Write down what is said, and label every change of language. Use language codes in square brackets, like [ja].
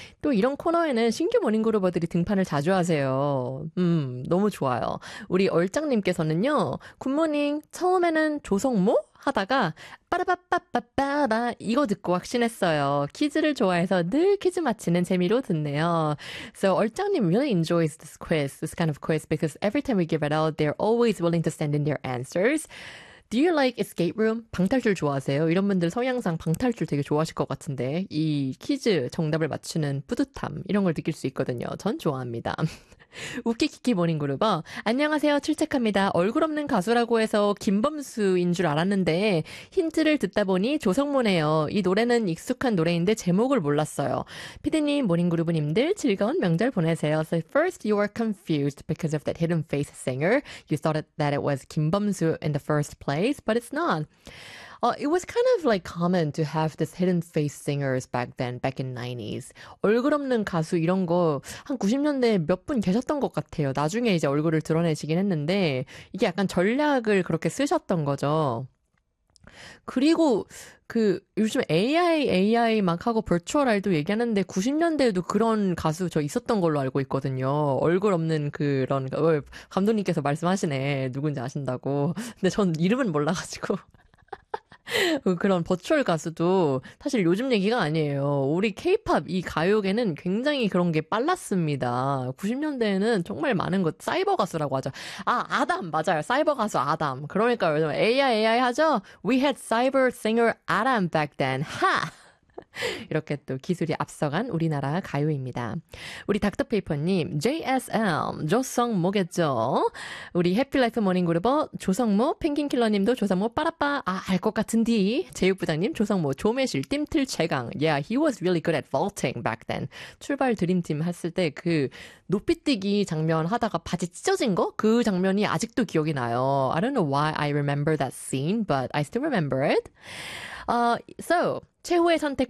[ko] 또 이런 코너에는 신규 모닝그룹어들이 등판을 자주 하세요. 너무 좋아요. 우리 얼짱님께서는요, 굿모닝 처음에는 조성모 하다가 빠라바빠빠빠라 이거 듣고 확신했어요. 퀴즈를 좋아해서 늘 퀴즈 맞히는 재미로 듣네요. [en] So 얼짱님 really enjoys this quiz, this kind of quiz because every time we give it out, they're always willing to send in their answers. Do you like escape room? [ko] 방탈출 좋아하세요? 이런 분들 성향상 방탈출 되게 좋아하실 것 같은데 이 퀴즈 정답을 맞추는 뿌듯함 이런 걸 느낄 수 있거든요. 전 좋아합니다. 우키키키 모닝그룹어. 안녕하세요. 출첵합니다. 얼굴 없는 가수라고 해서 김범수인 줄 알았는데 힌트를 듣다 보니 조성모네요. 이 노래는 익숙한 노래인데 제목을 몰랐어요. 피디님, 모닝그룹님들 즐거운 명절 보내세요. [en] So first you were confused because of that hidden face singer. You thought that it was 김범수 in the first place, but it's not. It was kind of like common to have this hidden face singers back then, back in 90s. [ko] 얼굴 없는 가수 이런 거한 90년대에 몇분 계셨던 것 같아요. 나중에 이제 얼굴을 드러내시긴 했는데 이게 약간 전략을 그렇게 쓰셨던 거죠. 그리고 그 요즘 AI 막 하고 버추얼 아이돌 얘기하는데 90년대에도 그런 가수 저 있었던 걸로 알고 있거든요. 얼굴 없는 그런 감독님께서 말씀하시네. 누군지 아신다고. 근데 전 이름은 몰라가지고. 그런 버추얼 가수도 사실 요즘 얘기가 아니에요. 우리 케이팝 이 가요계는 굉장히 그런 게 빨랐습니다. 90년대에는 정말 많은 것, 사이버 가수라고 하죠. 아, 아담, 맞아요. 사이버 가수 아담. 그러니까 요즘 AI 하죠? [en] We had cyber singer Adam back then. 하! [ko] 이렇게 또 기술이 앞서간 우리나라 가요입니다. 우리 닥터페이퍼님, JSM, 조성모겠죠? 우리 해피라이프 모닝그룹어, 조성모, 펭귄킬러님도 조성모, 빠라빠, 아, 알것 같은디. 제육부장님, 조성모, 조매실, 띰틀, 최강. [en] Yeah, he was really good at vaulting back then. [ko] 출발 드림팀 했을 때그 높이뛰기 장면 하다가 바지 찢어진 거? 그 장면이 아직도 기억이 나요. [en] I don't know why I remember that scene, but I still remember it. So, 최후의 선택.